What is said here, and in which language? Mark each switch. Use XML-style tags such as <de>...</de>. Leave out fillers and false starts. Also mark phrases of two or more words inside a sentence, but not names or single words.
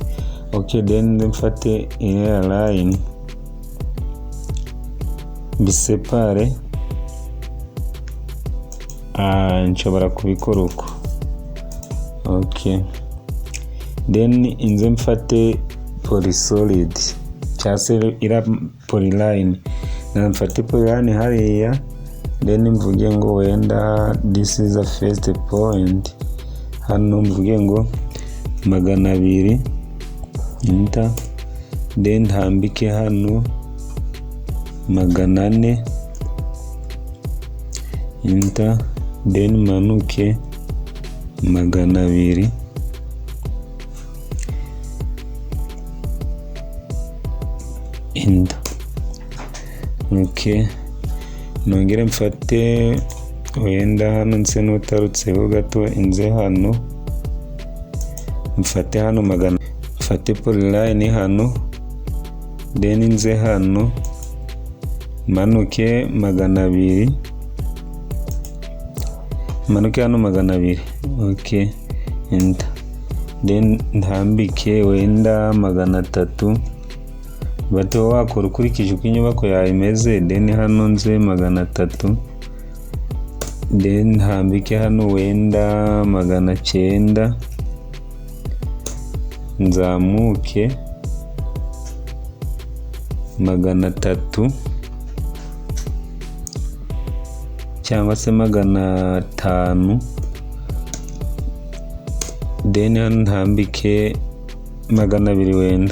<rw>Okay, then mfate iriya line bisepare, nshobora kubikora uko. Okay, then inze mfate polysolid cyase ira polyline, na mfate polyline hariya, then mvuge ngo wenda</rw> <en>this is the first point,</en> <rw>hano mvuge ngo 200 enter, then hambike hano 400 enter, then manuke 200 enter. Okay, nongere mfate wenda hano nse n'utarutseho gato, inze hano mfate hano 100, mfate polyline hano, then inze hano manuke 200, manuke hano 200. Okay, enter, then ntambike wenda 300, bato wakora ukurikije uko inyubako yawe imeze. Then hano nze 300, then hambike hano wenda 900, nzamuke 300 cyangwa se 500, then hano ntambike 200 wenda.</rw>